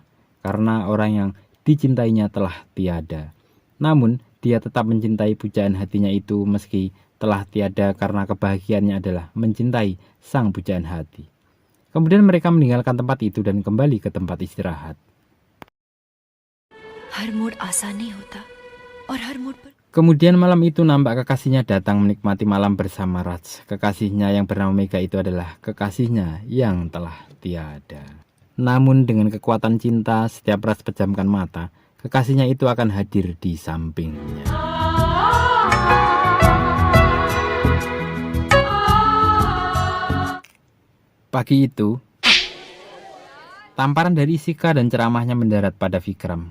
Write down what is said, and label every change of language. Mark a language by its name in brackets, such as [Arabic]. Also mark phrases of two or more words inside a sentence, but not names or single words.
[Indonesian] Karena orang yang dicintainya telah tiada. Namun, dia tetap mencintai pujaan hatinya itu meski telah tiada karena kebahagiaannya adalah mencintai sang pujaan hati. Kemudian mereka meninggalkan tempat itu dan kembali ke tempat istirahat. [Hindi] हर मोड़ आसान नहीं होता और हर मोड़ पर [Indonesian] Kemudian malam itu nampak kekasihnya datang menikmati malam bersama Raj. Kekasihnya yang bernama Mega itu adalah kekasihnya yang telah tiada. Namun dengan kekuatan cinta, setiap Raj pejamkan mata, kekasihnya itu akan hadir di sampingnya. Pagi itu, tamparan dari Isika dan ceramahnya mendarat pada Vikram.